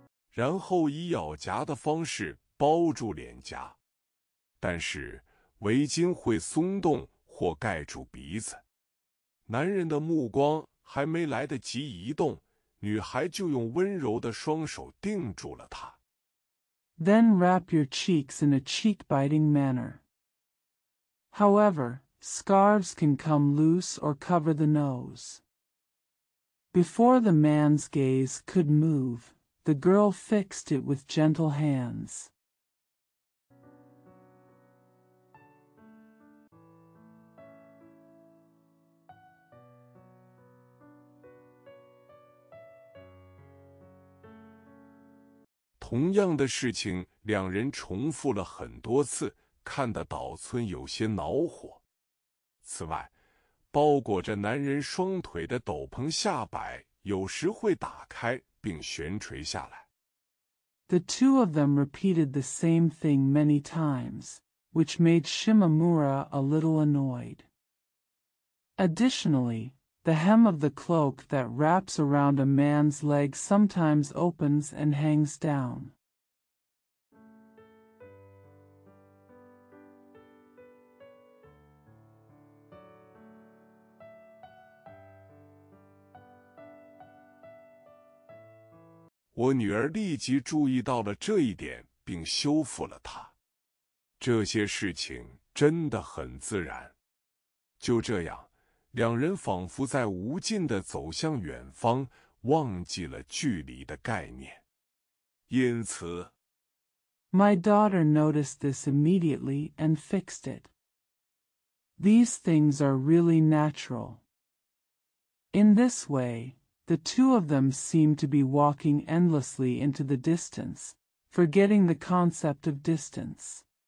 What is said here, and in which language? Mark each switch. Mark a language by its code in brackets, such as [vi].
[zh] 然后以咬夹的方式包住脸颊，但是围巾会松动或盖住鼻子。男人的目光还没来得及移动，女孩就用温柔的双手定住了他。 [en] Then wrap your cheeks in a cheek-biting manner. However, scarves can come loose or cover the nose. Before the man's gaze could move, the girl fixed it with gentle hands. [zh] 同样的事情，两人重复了很多次，看得岛村有些恼火。此外，包裹着男人双腿的斗篷下摆有时会打开并悬垂下来。 [en] The two of them repeated the same thing many times, which made Shimamura a little annoyed. Additionally, the hem of the cloak that wraps around a man's leg sometimes opens and hangs down. [zh] 我女儿立即注意到了这一点，并修复了它。这些事情真的很自然。就这样，两人仿佛在无尽地走向远方，忘记了距离的概念。因此 [en] My daughter noticed this immediately and fixed it. These things are really natural. In this way, the two of them seem to be walking endlessly into the distance, forgetting the concept of distance.